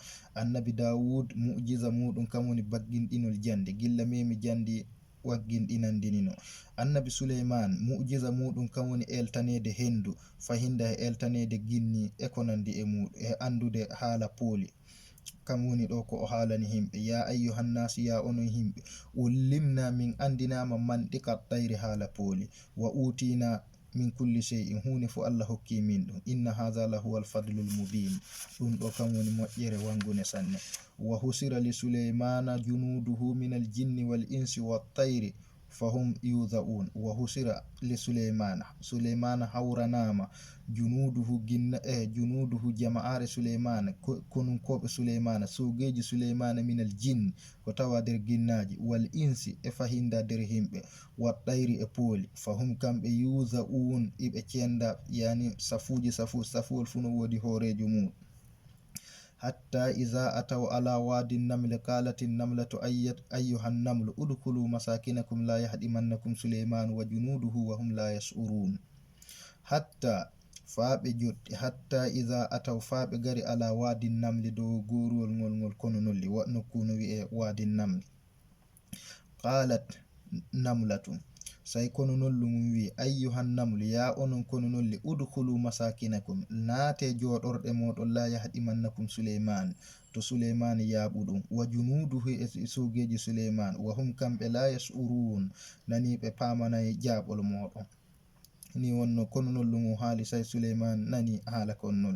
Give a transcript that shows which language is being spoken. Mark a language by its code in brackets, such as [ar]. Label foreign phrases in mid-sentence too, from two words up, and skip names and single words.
[ff] Annabi Dawud mu'jiza mudum kam woni baggindinol jande gilla memi jandi waggindinandinino. Annabi Suleiman mu'jiza mudum kam woni eltanede hendu fahinda eltanede ginni e konandi e mudum e andude hala poli kam woni do ko o halani himbe [ar] يا أيها الناس [ff] ya onon himbe ulimna min andinama [ar] منطق الطير [ff] hala poli [ar] وأوتينا من كل شيء [ff] hune fu Allah hokki min dum [ar] إن هذا لهو الفضل المبين [ff] dum do kam woni moƴƴere wangune sanne. [ar] وحشر لسليمان جنوده من الجن والإنس والطير فهم يوزعون. وحشر لسليمان [ff] hawranama [ar] جنوده جنوده [ff] jama'are Sulaymana konun kobe Sulaymana sogeji Sulaymana [ar] من الجن [ff] ko tawa der ginnaji [ar] والإنس [ff] e fahinda der himbe [ar] والطير [ff] e poli fahum kambe yuzaun ibe cenda yani safuji safuol funo wodi horejo mum. [ar] حتى إذا أتوا على واد النمل قالت النملة أيها النمل ادخلوا مساكنكم لا يحطمنكم سليمان وجنوده وهم لا يشعرون. [ff] Hatta faabe jotti [ar] حتى إذا أتوا [ff] faabe gari [ar] على واد النمل [ff] do gorul ngol kono nolli wadno kuno wi e [ar] واد النمل قالت نملة [ff] say kono nollu mum wi [ar] أيها النمل [ff] ya onon kono nolli [ar] ادخلوا مساكنكم [ff] naate jodorde modon [ar] لا يحطمنكم سليمان [ff] to Sulayman yabudum [ar] وجنوده [ff] e sogeji Sulayman [ar] وهم [ff] kambe [ar] لا يشعرون [ff] nani be pamana jabol modon ni wonno kono nollu mu haali say Sulayman nani hala konnol.